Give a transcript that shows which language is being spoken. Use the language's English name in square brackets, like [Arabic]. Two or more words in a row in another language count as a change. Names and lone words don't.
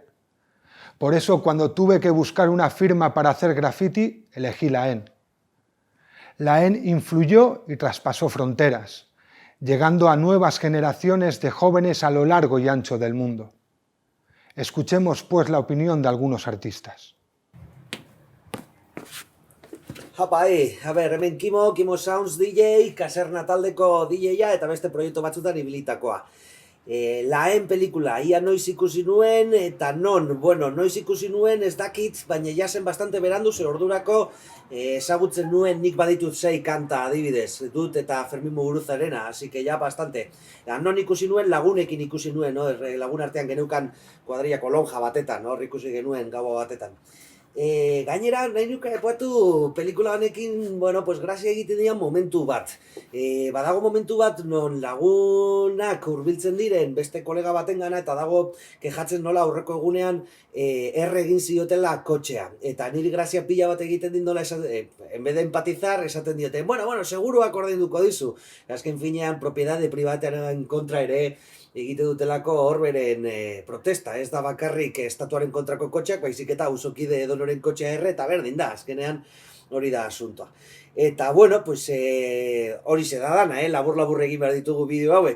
[Spanish] Por eso, cuando tuve que buscar una firma para hacer graffiti, elegí Laen. Laen influyó y traspasó fronteras, llegando a nuevas generaciones de jóvenes a lo largo y ancho del mundo. Escuchemos pues la opinión de algunos artistas. [Basque] Hapai, hemen Kimo Sounds DJ, Kaserna taldeko DJ-a eta beste proiektu batzutan ibilitakoa. Laen pelikula, ia noiz ikusi nuen eta non, noiz ikusi nuen ez dakit, baina jasen bastante berandu, zer ordurako ezagutzen nuen nik baditut 6 kanta adibidez, dut eta Fermin Muguruzarena, [Spanish] así que ja bastante. [Basque] Non ikusi nuen, lagunekin ikusi nuen, lagun artean geneukan kuadrillako lonja batetan, hor ikusi genuen gau batetan. Gainera, nahi nuke aipatu pelikula honekin, [Spanish] bueno, pues [Basque] grazia egiten dian momentu bat. Badago momentu bat non lagunak hurbiltzen diren beste kolega batengana eta dago kejatzen nola aurreko egunean erre egin ziotela kotxea. Eta niri grazia pila bat egiten din nola, [Spanish] en vez de empatizar, [Basque] esaten diote, bueno, seguruak ordainduko dizu. Azken finean, propiedade pribatearen kontra ere egite dutelako horberen protesta. Ez da bakarrik estatuaren kontrako kotxeak, baizik eta auzokide edonoren kotxea erre, eta berdin da, azkenean hori da asuntoa. Eta, [Spanish] bueno, pues [Basque] hori ze da dana, labur-labur egin behar ditugu bideo hauek.